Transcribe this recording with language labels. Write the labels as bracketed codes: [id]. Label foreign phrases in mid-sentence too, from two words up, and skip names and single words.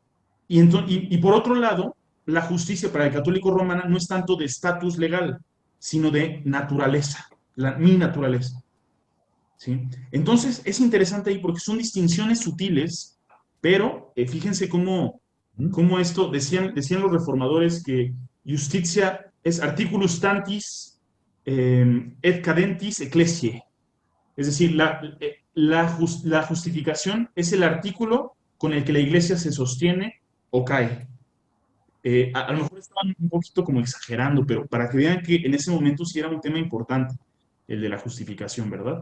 [es] Y por otro lado, la justicia para el católico romana no es tanto de estatus legal, sino de naturaleza, mi naturaleza. ¿Sí? Entonces, es interesante ahí porque son distinciones sutiles, pero fíjense cómo esto, decían los reformadores que [la] justitia es articulus tantis et cadentis ecclesiae. [es] Es decir, la justificación es el artículo con el que la iglesia se sostiene o cae. A lo mejor estaban un poquito como exagerando, pero para que vean que en ese momento sí era un tema importante, el de la justificación, ¿verdad?